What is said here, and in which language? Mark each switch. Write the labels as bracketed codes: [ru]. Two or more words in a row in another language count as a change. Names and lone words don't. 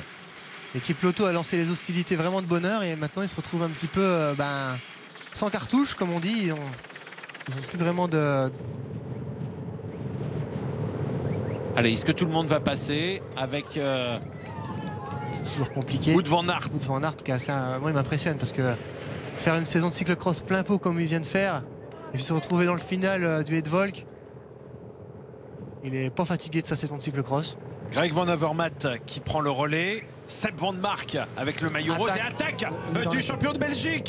[fr] L'équipe Lotto a lancé les hostilités vraiment de bonne heure et maintenant ils se retrouvent un petit peu sans cartouche, comme on dit. Ils ont plus vraiment de... Allez, est-ce que tout le monde va passer avec... C'est toujours compliqué. Wout van Aert. Wout van Aert qui est assez... moi il m'impressionne parce que faire une saison de cyclocross plein pot comme il vient de faire et puis se retrouver dans le final du Edvolk, il n'est pas fatigué de sa saison de cyclocross. Greg Van Avermaet qui prend le relais. Sepp Van Mark avec le maillot rose et attaque du champion de Belgique.